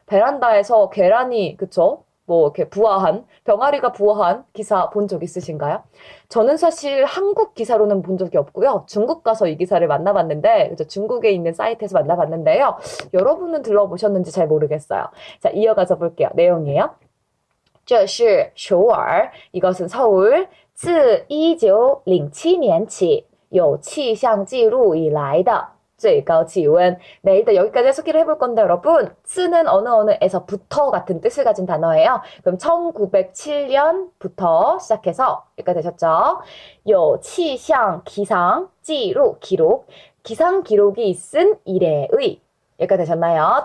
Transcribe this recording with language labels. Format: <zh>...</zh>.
<ko>베란다에서 계란이 그쵸? 뭐 이렇게 부화한 병아리가 부화한 기사 본 적 있으신가요? 저는 사실 한국 기사로는 본 적이 없고요. 중국 가서 이 기사를 만나봤는데 그죠? 중국에 있는 사이트에서 만나봤는데요. 여러분은 들어보셨는지 잘 모르겠어요. 자, 이어가서 볼게요. 내용이에요.</ko> <zh>这是首尔</zh> <ko>이것은 서울</ko> <zh>自1907年起有气象记录以来的最高气温.</zh> <ko>네, 일단 여기까지 해석기를 해볼 건데 여러분, 쓰는 어느에서부터 같은 뜻을 가진 단어예요. 그럼 1907년부터 시작해서 여기까지 되셨죠? 有气象 기상, 记录 기록, 기상 기록이 있은 이래의 여기까지 되셨나요?</ko>